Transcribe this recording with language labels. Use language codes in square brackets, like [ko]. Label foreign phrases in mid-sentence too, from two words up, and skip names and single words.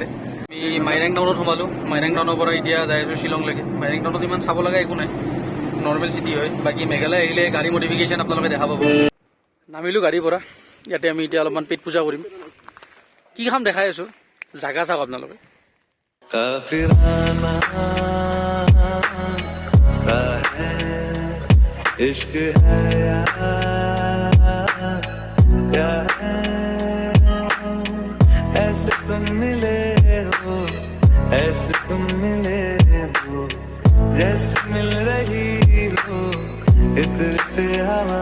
[as] আমি মাইৰেং টাউনত সোমালোঁ। মাইৰেং টাউনৰ পৰা এতিয়া যাই আছোঁ শ্বিলংলৈকে। মাইৰেং টাউনত ইমান চাব লগা একো নাই, [en] normal city [as] হয়। বাকী মেঘালয় আহিলে গাড়ী মডিফিকেশ্যন আপোনালোকে দেখা পাব। নামিলোঁ গাড়ীৰ পৰা। ইয়াতে আমি এতিয়া অলপমান পেট পূজা কৰিম। কি খাম দেখাই আছোঁ, জাগা চাওক আপোনালোকে। [hi] इश्क है यार, ऐसे तुम मिले हो, ऐसे तुम मिले हो, जैसे मिल रही हो इत्र से हवा।